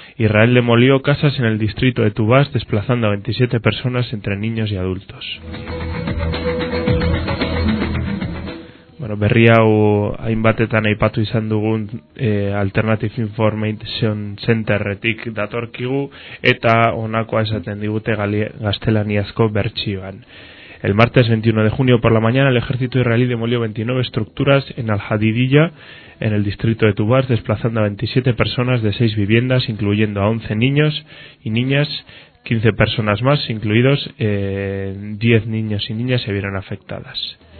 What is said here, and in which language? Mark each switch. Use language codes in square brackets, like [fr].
[es] Israel demolió casas en el distrito de Tubas, desplazando a 27 personas entre niños y adultos. [eu] Bueno, berria hau hainbatetan aipatu izan dugun Alternative Information Centerretik datorkigu, eta honakoa esaten digute gaztelaniazko bertsioan. [es] El martes 21 de junio por la mañana, el ejército israelí demolió 29 estructuras en Al-Hadidiyya, en el distrito de Tubas, desplazando a 27 personas de 6 viviendas, incluyendo a 11 niños y niñas, 15 personas más, incluidos 10 niños y niñas, se vieron afectadas.